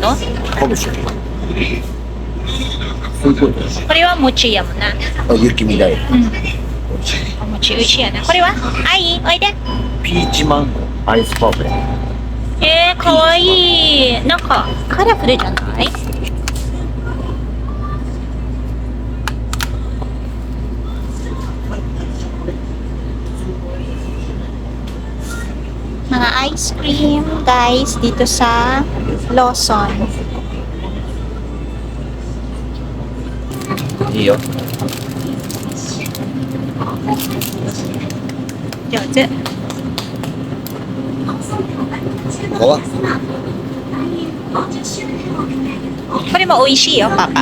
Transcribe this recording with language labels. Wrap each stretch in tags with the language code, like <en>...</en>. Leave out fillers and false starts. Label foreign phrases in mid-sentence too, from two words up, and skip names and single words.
<ja>かもしれない。そういうことです。これは餅やもんな。あ、雪見だよ。うん。お餅美味しいやな。これは？はい、おいで。ピーチマンゴーアイスパフェ。かわいい。なんかカラフルじゃない</ja> <tl>？Mga ice cream, guys, dito sa Lawson.</tl> <ja>いいよ。上手。こはこれも美味しいよ、パパ。</ja>